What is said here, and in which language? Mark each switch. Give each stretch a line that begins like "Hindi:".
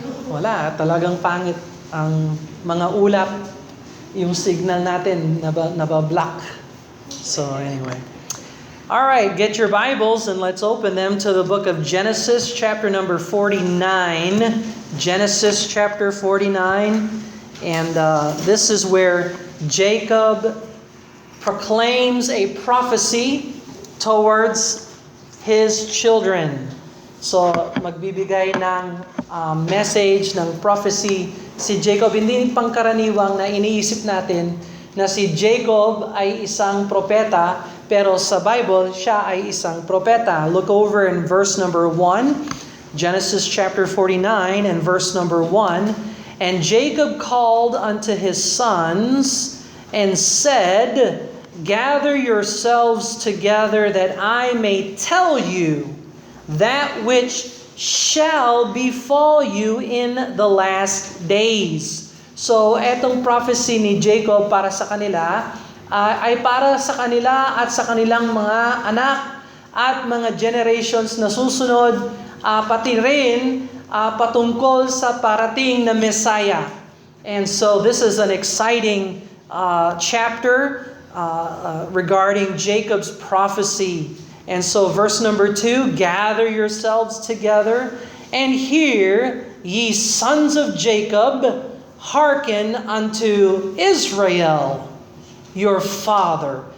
Filipino: Wala, talagang pangit ang mga ulap. Yung signal natin naba-block.
English: So anyway. All right, get your Bibles and let's open them to the book of Genesis chapter number 49. Genesis chapter 49. And this is where Jacob proclaims a prophecy towards his children.
Filipino: So, magbibigay ng message, ng prophecy si Jacob. Hindi pangkaraniwang na iniisip natin na si Jacob ay isang propeta, pero sa Bible, siya ay isang propeta.
English: Look over in verse number 1, Genesis chapter 49 and verse number 1. And Jacob called unto his sons and said, Gather yourselves together that I may tell you that which shall befall you in the last days.
Filipino: So, etong prophecy ni Jacob para sa kanila ay para sa kanila at sa kanilang mga anak at mga generations na susunod, pati rin patungkol sa parating na Messiah.
English: And so, this is an exciting chapter regarding Jacob's prophecy. And so verse number 2, gather yourselves together, and hear, ye sons of Jacob, hearken unto Israel, your father.